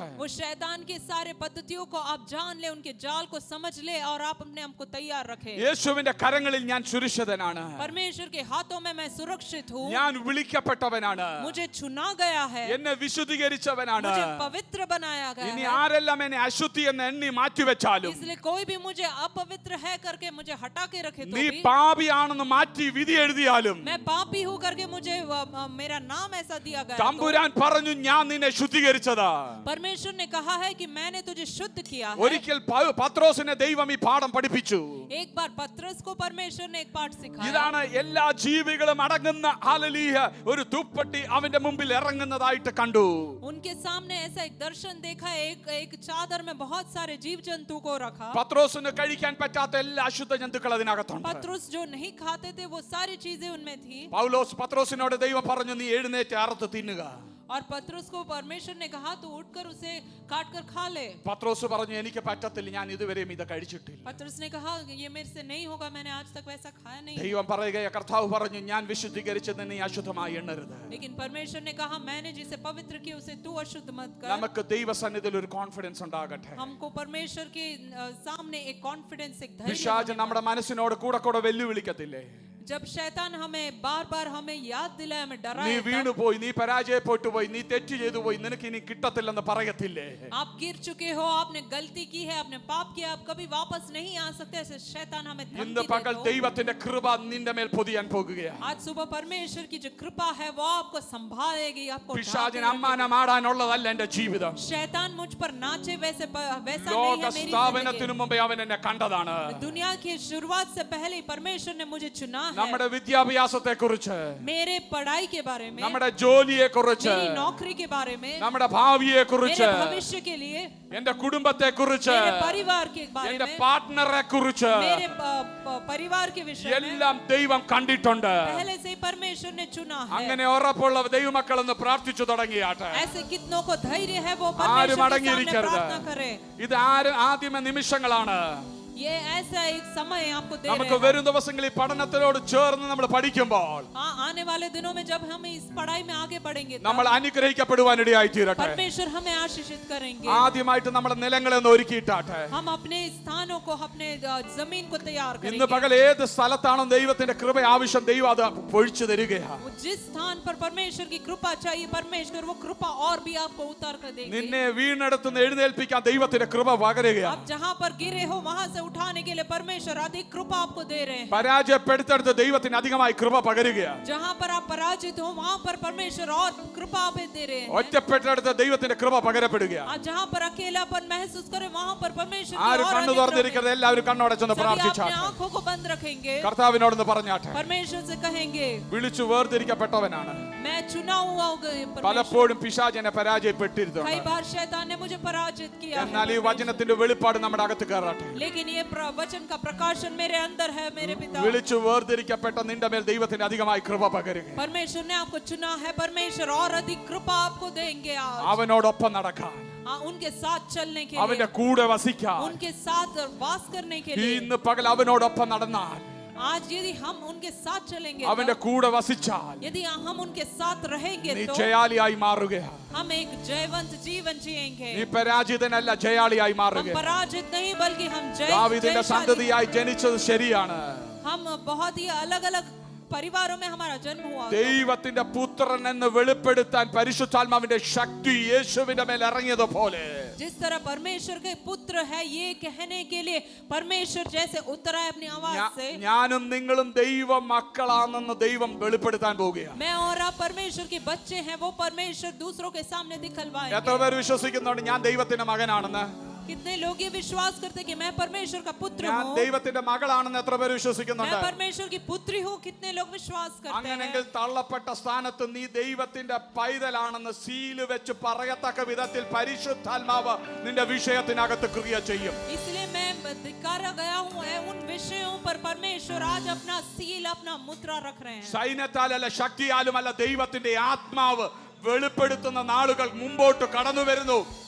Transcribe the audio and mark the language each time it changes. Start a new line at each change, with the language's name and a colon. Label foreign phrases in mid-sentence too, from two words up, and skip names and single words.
Hindi: वो शैतान के सारे पद्धतियों को आप जान ले, उनके जाल को समझ ले और आप अपने आप को तैयार रखें.
Malayalam: യേശുവിന്റെ കരങ്ങളിൽ ഞാൻ സുരക്ഷിതനാണ്.
Hindi: परमेश्वर के हाथों में मैं सुरक्षित हूँ.
Malayalam: ഞാൻ വിളിക്കപ്പെട്ടവനാണ്.
Hindi: मुझे चुना गया है.
Malayalam: എന്നെ വിശുദ്ധീകരിച്ചവനാണ്.
Hindi: मुझे पवित्र बनाया गया
Malayalam: ഇനി
Hindi: है.
Malayalam: ആരെല്ലാം എന്നെ അശുദ്ധി എന്ന് എണ്ണി മാറ്റിവെച്ചാലും
Hindi: इसलिए कोई भी मुझे अपवित्र है करके मुझे हटा के रखे तो
Malayalam: നീ
Hindi: भी,
Malayalam: പാപിയാണെന്ന് മാറ്റി വിധി എഴുതിയാലും
Hindi: मैं पापी हूँ करके मुझे मेरा नाम ऐसा दिया गया तो
Malayalam: തമ്പുരാൻ പറഞ്ഞു, ഞാൻ നിന്നെ ശുദ്ധീകരിച്ചതാ.
Hindi: परमेश्वर ने कहा है कि मैंने तुझे शुद्ध किया है.
Malayalam: ഒരിക്കൽ പത്രോസിനെ ദൈവം ഈ പാഠം പഠിപ്പിച്ചു.
Hindi: एक बार पत्रस को परमेश्वर ने एक पाठ सिखाया.
Malayalam: ഇതാണ് എല്ലാ ജീവികളും അടങ്ങുന്ന ഹല്ലേലൂയ ഒരു തുപ്പട്ടി അവന്റെ മുമ്പിൽ ഇറങ്ങുന്നതായിട്ട് കണ്ടു.
Hindi: उनके सामने ऐसा एक दर्शन देखा. एक चादर में बहुत सारे जीव जंतु को रखा.
Malayalam: പത്രോസിന് കഴിക്കാൻ പറ്റാത്ത എല്ലാ അശുദ്ധ ജന്തുക്കൾ അതിനകത്തുണ്ട്.
Hindi: पत्रस जो नहीं खाते थे वो सारी चीजें उनमें थी.
Malayalam: പത്രോസിനോട് ദൈവം പറഞ്ഞു, നീ എഴുന്നേറ്റ് അറുത്ത് തിന്നുക.
Hindi: और पत्रस को परमेश्वर ने कहा तो उठकर उसे काट कर खा ले.
Malayalam: പത്രോസ് പറഞ്ഞു, എനിക്ക് പറ്റത്തില്ല, ഞാൻ ഇതുവരെയും ഇത് കഴിച്ചിട്ടില്ല.
Hindi: पत्रस ने कहा ये मेरे से नहीं होगा, मैंने आज तक वैसा खाया नहीं.
Malayalam: ദൈവം പറയുകയാ, കർത്താവ് പറഞ്ഞു, ഞാൻ വിശുദ്ധീകരിച്ചത് നീ അശുദ്ധമായി എണ്ണരുത്.
Hindi: लेकिन परमेश्वर ने कहा मैंने जिसे पवित्र किया उसे तू अशुद्ध मत कर.
Malayalam: നമുക്ക് ദൈവസന്നിധിയിൽ ഒരു കോൺഫിഡൻസ് ഉണ്ടാകട്ടെ.
Hindi: हमको परमेश्वर के सामने एक कॉन्फिडेंस, एक धैर्य.
Malayalam: പിശാച് നമ്മുടെ മനസ്സിനോട് കൂടെ വെല്ലുവിളിക്കത്തില്ലേ?
Hindi: जब शैतान हमें बार-बार हमें याद दिलाए, हमें
Malayalam: നീ
Hindi: डराए,
Malayalam: വീണുപോയി, നീ പരാജയപ്പെട്ടു പോയി, നീ തെറ്റ് ചെയ്തു പോയി, നിനക്ക് ഇനി കിട്ടത്തില്ലെന്ന് പറയത്തില്ലേ?
Hindi: आप गिर चुके हो, आपने गलती की है, आपने पाप किया, आप कभी वापस नहीं आ सकते. ऐसे शैतान हमें
Malayalam: ഇന്ന്
Hindi: धमकी
Malayalam: പകൽ
Hindi: देता हो.
Malayalam: ദൈവത്തിന്റെ കൃപ നിന്റെ മേൽ പൊതിയാൻ പോകുകയാണ്.
Hindi: आज सुबह परमेश्वर की जो कृपा है वो आपको संभालेगी, आपको ढांके
Malayalam: പിശാചിന്
Hindi: रखेगी.
Malayalam: അമ്മാനം ആടാനുള്ളതല്ല എന്റെ ജീവിതം.
Hindi: शैतान मुझ पर नाचे वैसा नहीं
Malayalam: ലോക
Hindi: है मेरी
Malayalam: സ്ഥാപനത്തിനു
Hindi: जिंदगी.
Malayalam: മുമ്പേ അവൻ എന്നെ കണ്ടതാണ്.
Hindi: दुनिया की शुरुआत से पहले ही परमेश्वर ने मुझे चुना है.
Malayalam: നമ്മുടെ വിദ്യാഭ്യാസത്തെ കുറിച്ച്,
Hindi: मेरे पढ़ाई के बारे में,
Malayalam: നമ്മുടെ ജോലിയെ കുറിച്ച്,
Hindi: मेरी नौकरी के बारे में,
Malayalam: നമ്മുടെ ഭാവിയെ
Hindi: मेरे
Malayalam: കുറിച്ച്,
Hindi: भविष्य के लिए,
Malayalam: എന്റെ കുടുംബത്തെ കുറിച്ച്,
Hindi: मेरे परिवार के बारे
Malayalam: എന്റെ
Hindi: में,
Malayalam: പാർട്ട്ണറെ കുറിച്ച്
Hindi: मेरे परिवार के विषय में
Malayalam: എല്ലാം ദൈവം കണ്ടിട്ടുണ്ട്.
Hindi: पहले से ही परमेश्वर ने चुना है.
Malayalam: അങ്ങനെ ഉറപ്പുള്ള ദൈവമക്കൾ എന്ന് പ്രാർത്ഥിച്ചു തുടങ്ങിയാട്ടെ.
Hindi: ऐसे कितनों को धैर्य है वो
Malayalam: ആരും
Hindi: परमेश्वर के सामने
Malayalam: അടങ്ങിയിരിക്കരുത്.
Hindi: प्रार्थना करे.
Malayalam: ഇത് ആദ്യമേ നിമിഷങ്ങളാണ്.
Hindi: ये ऐसा एक समय आपको दे
Malayalam: നമുക്ക്
Hindi: रहे हैं.
Malayalam: വരും ദിവസങ്ങളിൽ പഠനത്തിനോട് ചേർന്ന് നമ്മൾ പഠിക്കുമ്പോൾ
Hindi: आने वाले दिनों में जब हम इस पढ़ाई में आगे बढ़ेंगे
Malayalam: നമ്മൾ
Hindi: तब
Malayalam: അനുഗ്രഹിക്കപ്പെടുവാനിടയായി തീരട്ടെ.
Hindi: परमेश्वर हमें आशीषित करेंगे.
Malayalam: ആദ്യമായിട്ട് നമ്മുടെ നിലങ്ങളെ ഒന്ന് ഒരുക്കിയിട്ടാട്ടെ.
Hindi: हम अपने स्थानों को, अपने जमीन को तैयार
Malayalam: ഇന്ന്
Hindi: करेंगे.
Malayalam: പകൽ ഏത് സ്ഥലത്താണോ ദൈവത്തിന്റെ കൃപ ആവശ്യം, ദൈവം അത് പൊഴിച്ചു തരികയാണ്.
Hindi: जिस स्थान पर परमेश्वर की कृपा चाहिए परमेश्वर वो कृपा और भी आपको उतार कर देंगे.
Malayalam: നിന്നെ വീണെടുത്തുനിന്ന് എഴുന്നേൽപ്പിക്കാൻ ദൈവത്തിന്റെ കൃപ പകരുകയാണ്.
Hindi: आप जहां पर गिरे हो वहां से उठाने के लिए परमेश्वर अधिक कृपा आपको दे रहे हैं.
Malayalam: പരാജയപ്പെടുത്തെടുത്ത് ദൈവത്തിന് അധികമായി കൃപ പകരുകയാണ്.
Hindi: जहां पर आप पराजित हो वहां पर परमेश्वर और कृपा आप दे रहे हैं.
Malayalam: ഒറ്റപ്പെട്ടെടുത്ത് ദൈവത്തിന്റെ കൃപ പകരപ്പെടുകയാണ്.
Hindi: आप जहां पर अकेलापन महसूस करें वहां पर परमेश्वर की
Malayalam: ആരും
Hindi: और
Malayalam: കണ്ണു
Hindi: अधिक
Malayalam: തുറന്നിരിക്കരുത്, എല്ലാവരും കണ്ണോടച്ചൊന്ന്
Hindi: सभी अपने
Malayalam: പ്രാർത്ഥിച്ചാട്ടെ.
Hindi: आंखों को बंद रखेंगे.
Malayalam: കർത്താവിനോടൊന്ന് പറഞ്ഞാട്ടെ.
Hindi: परमेश्वर से कहेंगे
Malayalam: വിളിച്ചു വേർതിരിക്കപ്പെട്ടവനാണ്.
Hindi: मैं चुना हुआ हूँ परमेश्वर।
Malayalam: പലപ്പോഴും പിശാചിനെ പരാജയപ്പെട്ടിരുന്നു.
Hindi: कई बार शैतान ने मुझे पराजित किया है
Malayalam: എന്നാൽ ഈ വചനത്തിന്റെ വെളിപ്പാട് നമ്മുടെ അകത്ത് കയറട്ടെ.
Hindi: लेकिन ये वचन का प्रकाशन मेरे अंदर है मेरे पिता।
Malayalam: വിളിച്ചു വേർതിരിക്കപ്പെട്ട നിന്റെ മേൽ ദൈവത്തിന്റെ അധികമായി കൃപ പകരുക.
Hindi: परमेश्वर ने आपको चुना है, परमेश्वर और अधिक कृपा आपको देंगे आज।
Malayalam: അവനോടൊപ്പം നടക്കാൻ,
Hindi: उनके साथ चलने के
Malayalam: അവന്റെ
Hindi: लिए,
Malayalam: കൂടെ വസിക്കാൻ.
Hindi: उनके साथ वास करने के लिए।
Malayalam: ഇന്ന് പകൽ അവനോടൊപ്പം നടന്നാൽ,
Hindi: आज यदि हम उनके साथ चलेंगे,
Malayalam: അവന്റെ കൂടെ വസിച്ചാൽ
Hindi: यदि हम उनके साथ रहेंगे
Malayalam: നീ
Hindi: तो
Malayalam: ജയാളിയായി മാറുകയാണ്.
Hindi: हम एक जयवंत जीवन जिएंगे।
Malayalam: നീ പരാജിതനല്ല, ജയാളിയായി
Hindi: हम
Malayalam: മാറുകയാണ്.
Hindi: पराजित नहीं बल्कि हम
Malayalam: ദാവീദിന്റെ
Hindi: जयशाली।
Malayalam: സന്തതിയായി ജനിച്ചത് ശരിയാണ്.
Hindi: हम बहुत ही अलग अलग परिवारों में हमारा जन्म हुआ।
Malayalam: ദൈവത്തിന്റെ പുത്രൻ എന്ന് വെളിപ്പെടുത്താൻ പരിശുദ്ധാത്മാവിന്റെ ശക്തി യേശുവിന്റെ മേൽ ഇറങ്ങിയതുപോലെ
Hindi: जिस तरह परमेश्वर के पुत्र है ये कहने के लिए परमेश्वर जैसे उतर आए अपनी आवाज से,
Malayalam: ഞാനും നിങ്ങളും ദൈവ മക്കളാണെന്ന് ദൈവം വെളിപ്പെടുത്താൻ പോവുകയാണ്.
Hindi: मैं और आप परमेश्वर के बच्चे हैं, वो परमेश्वर दूसरों के सामने दिखलवाएंगे।
Malayalam: എത്ര പേർ വിശ്വസിക്കുന്നുണ്ട് ഞാൻ ദൈവത്തിന്റെ മകനാണെന്ന്?
Hindi: कितने लोग ये विश्वास करते कि मैं परमेश्वर का पुत्र
Malayalam: ഞാൻ
Hindi: हूँ,
Malayalam: ദൈവത്തിന്റെ മകളാണെന്ന് എത്ര പേർ
Hindi: मैं
Malayalam: വിശ്വസിക്കുന്നുണ്ട്?
Hindi: परमेश्वर की पुत्री हूँ? कितने लोग विश्वास करते
Malayalam: അങ്ങനെങ്കിൽ
Hindi: हैं?
Malayalam: തള്ളപ്പെട്ട സ്ഥാനത്ത് നീ ദൈവത്തിന്റെ പൈതലാണെന്ന് സീല് വെച്ച് പറയത്തക്ക വിധത്തിൽ പരിശുദ്ധാത്മാവ് നിന്റെ വിഷയത്തിനകത്ത് ക്രിയ ചെയ്യും.
Hindi: इसलिए मैं धिक्कारा गया हूँ उन विषयों पर परमेश्वर आज अपना सील, अपना मुद्रा रख रहे हैं।
Malayalam: സൈന്യത്താലല്ല ശക്തിയാലുമല്ല ദൈവത്തിന്റെ ആത്മാവ് വെളിപ്പെടുത്തുന്ന നാളുകൾ മുമ്പോട്ട് കടന്നു വരുന്നു.